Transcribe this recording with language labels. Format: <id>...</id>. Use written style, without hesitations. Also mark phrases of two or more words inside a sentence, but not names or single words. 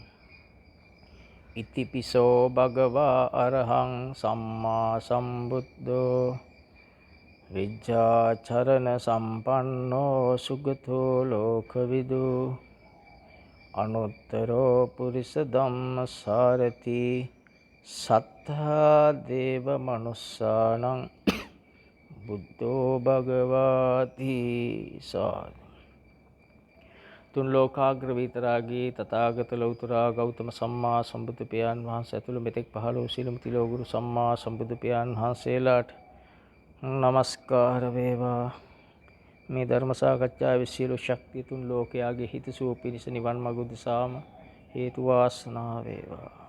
<pi>ඉතිපිසෝ භගවා අරහං සම්මා සම්බුද්ධෝ විජ්ජාචරණ සම්පන්නෝ සුගතෝ ලෝකවිදු අනුත්තරෝ පුරිස ධම්මසාරති සත්තා දේව මනුස්සානං බුද්ධෝ භගවාති සාදු.</pi> <si>තුන් ලෝකාග්‍ර විතරාගී තථාගත ලෞතුරා ගෞතම සම්මා සම්බුදු පියාණන් වහන්සේ ඇතුළු මෙතෙක් පහළ වූ සීලම තිලෝගුරු සම්මා සම්බුදු පියාණන් වහන්සේලාට නමස්කාර වේවා. මේ ධර්ම සාකච්ඡාවේ සියලු ශක්තිය තුන් ලෝකයාගේ හිතසුව පිණිස නිවන් මඟ උදෙසාම හේතු වාසනා වේවා.</si>